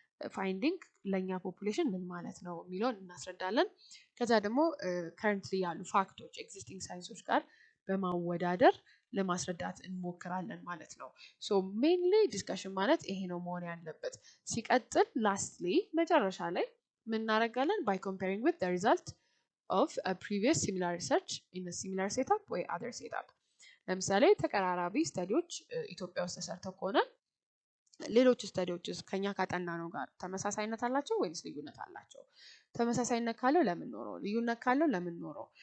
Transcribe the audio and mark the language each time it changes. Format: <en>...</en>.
<am>ፋይንዲንግ ለኛ ፖፑሌሽን ምን ማለት ነው የሚለውን እናስረዳለን። ከዛ ደግሞ ከረንትሊ ያሉ ፋክቶች ኤግዚስቲንግ ሳይንሶች ጋር በማወዳደር ለማስረዳት እንሞክራለን ማለት ነው። ሶ ሜንሊ ዲስከሽን ማለት ይሄ ነው መሆን ያለበት። ሲቀጥል ላስትሊ መጨረሻ ላይ ምን እናደርጋለን?</am> <en>by comparing with the result of a previous similar research in a similar setup or other setup.</en> <am>ለምሳሌ ተቀራራቢ ስተዲዎች ኢትዮጵያ ውስጥ ተሰርተው ከሆነ ሌሎች ስተዲዎችስ ከኛ ካጠናነው ጋር ተመሳሳይነት አላቸው ወይስ ልዩነት አላቸው? ተመሳሳይነት ካለው ለምን ኖሮ፣ ልዩነት ካለው ለምን ኖሮ?</am>